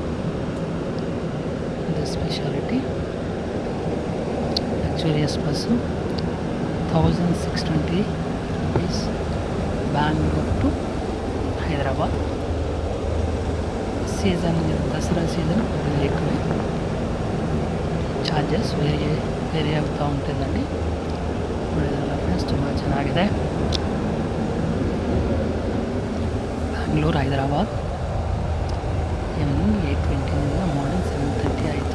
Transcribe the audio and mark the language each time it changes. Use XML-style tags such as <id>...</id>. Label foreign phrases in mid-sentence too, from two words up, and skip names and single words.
<te>ఇది స్పెషాలిటీ.</te> <en>luxurious bus.</en> <te>1620 రూపీస్ బెంగళూరు టు హైదరాబాద్. సీజన్ దసరా సీజన్ కొద్దిగా ఎక్కువే</te> <en>charges vary</en> <te>ಆಗ್ತಾ ఉంటుందండి.</te> <kn>ನೋಡಿದ್ರಲ್ಲ ಫ್ರೆಂಡ್ಸ್, ತುಂಬ ಚೆನ್ನಾಗಿದೆ. ಬ್ಯಾಂಗ್ಳೂರು ಹೈದರಾಬಾದ್ ಈವ್ನಿಂಗ್ 8:20 ಮಾರ್ನಿಂಗ್ 7:30 ಆಯಿತು.</kn>